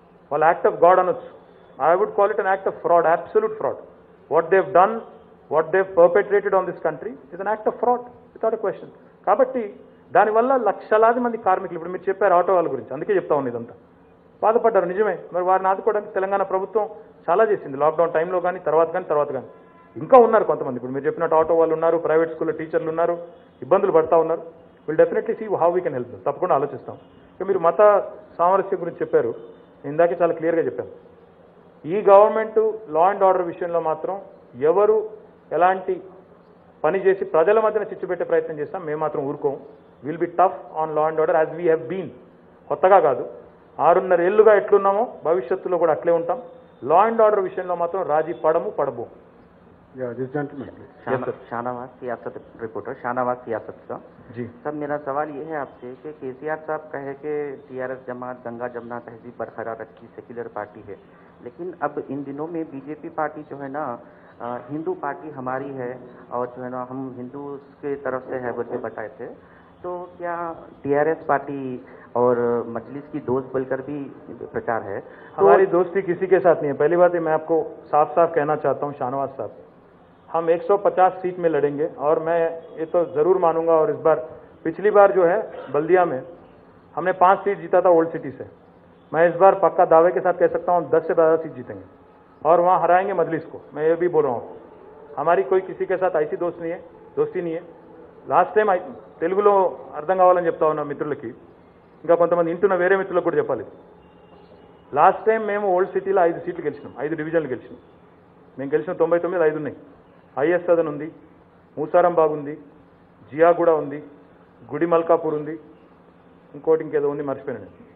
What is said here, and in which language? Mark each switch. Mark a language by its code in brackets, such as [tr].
[en] Well, act of God [te] అనొచ్చు. [en] I would call it an act of fraud, absolute fraud. What they've done, what they've perpetrated on this country is an act of fraud, without a question. [te] కాబట్టి దానివల్ల లక్షలాది మంది కార్మికులు, ఇప్పుడు మీరు చెప్పారు auto వాళ్ళ గురించి, అందుకే చెప్తా ఉంది ఇదంతా, బాధపడ్డారు. నిజమే, మరి వారిని ఆదుకోవడానికి తెలంగాణ ప్రభుత్వం చాలా చేసింది, లాక్డౌన్ టైంలో కానీ తర్వాత కానీ. ఇంకా ఉన్నారు కొంతమంది, ఇప్పుడు మీరు చెప్పినట్టు ఆటో వాళ్ళు ఉన్నారు, ప్రైవేట్ స్కూల్లో టీచర్లు ఉన్నారు, ఇబ్బందులు పడతా ఉన్నారు. [en] Will definitely see how we can help them. [te] తప్పకుండా ఆలోచిస్తాం. ఇక మీరు మత సామరస్యం గురించి చెప్పారు. ఇందాకే చాలా క్లియర్గా చెప్పాను. ఈ గవర్నమెంట్ లా అండ్ ఆర్డర్ విషయంలో మాత్రం ఎవరు ఎలాంటి పని చేసి ప్రజల మధ్యన చిచ్చు పెట్టే ప్రయత్నం చేస్తాం మేము మాత్రం ఊరుకోం. [en] Will be tough on law and order as we have been. [te] కొత్తగా కాదు, 6.5 ఏళ్లుగా ఎట్లున్నామో భవిష్యత్తులో కూడా అట్లే ఉంటాం. లా అండ్ ఆర్డర్ విషయంలో మాత్రం రాజీ పడబోం. [hi] शाहनवाज सियासत रिपोर्टर शाहनवाज सियासत का जी सर, मेरा सवाल ये है आपसे कि केसीआर साहब कहे कि टीआरएस जमात गंगा जमुना तहजीब बरकरार रखी सेक्युलर पार्टी है, लेकिन अब इन दिनों में बीजेपी पार्टी जो है ना हिंदू पार्टी हमारी है और जो है ना हम हिंदू के तरफ से है बोल के बताए थे, तो क्या टीआरएस पार्टी और मजलिस की दोस्त बोलकर भी प्रचार है? हमारी दोस्ती किसी के साथ नहीं है. पहली बात है, मैं आपको साफ साफ कहना चाहता हूँ शाहनवाज साहब, हम 150 सीट में लड़ेंगे और मैं ये तो ज़रूर मानूंगा. और इस बार पिछली बार जो है बल्दिया में हमने 5 सीट जीता था ओल्ड सिटी से. मैं इस बार पक्का दावे के साथ कह सकता हूँ 10 से 12 सीट जीतेंगे और वहाँ हराएंगे मजलिस को. मैं ये भी बोल रहा हूँ, हमारी कोई किसी के साथ ऐसी दोस्ती नहीं है. [te] లాస్ట్ టైం తెలుగులో అర్థం కావాలని చెప్తా ఉన్నా మిత్రులకి, ఇంకా కొంతమంది ఇంటున్న వేరే మిత్రులకు కూడా చెప్పాలి. లాస్ట్ టైం మేము ఓల్డ్ సిటీలో 5 సీట్లు గెలిచినాం, 5 డివిజన్లు గెలిచినాం. మేము గెలిచిన 99 5 ఉన్నాయి. ఐఎస్ సదన్ ఉంది, మూసారంబాగ్ ఉంది, జియాగూడ ఉంది, గుడి మల్కాపూర్ ఉంది, ఇంకోటి ఇంకేదో ఉంది మర్చిపోయాను.